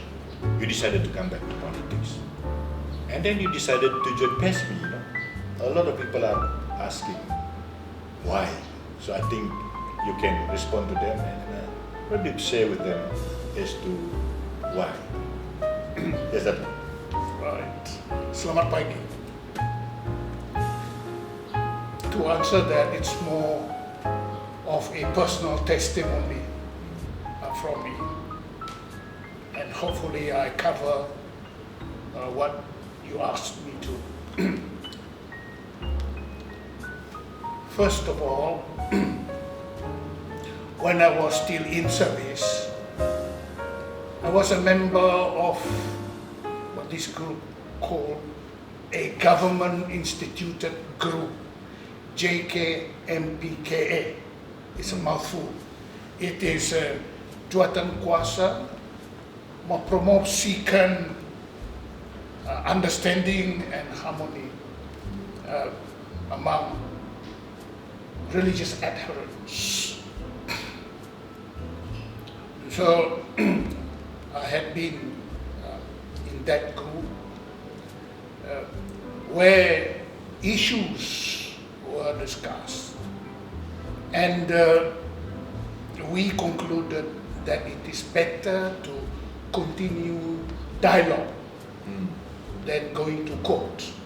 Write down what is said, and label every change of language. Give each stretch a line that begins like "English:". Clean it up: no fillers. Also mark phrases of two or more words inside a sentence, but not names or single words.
English: You decided to come back to politics. And then you decided to join PSB, you know. A lot of people are asking, why? So I think you can respond to them and maybe share with them as to why. Yes, that. Right.
Malay: Selamat pagi.
English: To answer that, it's more of a personal testimony from me, and hopefully I cover what you asked me to. First of all, when I was still in service, I was a member of what this group called a government-instituted group, JKMPKA. It's a mouthful. It is
Malay: jawatan kuasa mempromosikan
English: understanding and harmony among religious adherents. So I had been in that group where issues were discussed, and we concluded that it is better to continue dialogue than going to court.